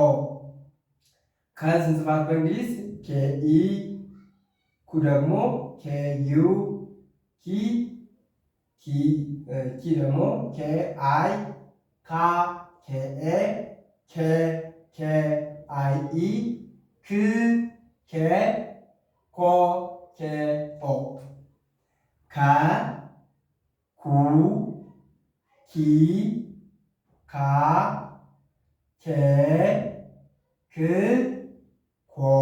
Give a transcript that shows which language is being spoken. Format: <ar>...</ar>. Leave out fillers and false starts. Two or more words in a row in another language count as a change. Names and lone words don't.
<am>ከዚህ ስንጽፋት በእንግሊዝ</am> <en>K E፣</en> <am>ኩ ደግሞ</am> <en>K U፣</en> <am>ኪ ደግሞ</am> <en>K I፣</en> <am>ካ</am> <en>K A፣ K I E፣</en> <am>ክ ኬ ኮ</am> <en>K O።</en> <am>ከ ኩ ኪ ካ ኬ ክ ኮ።</am>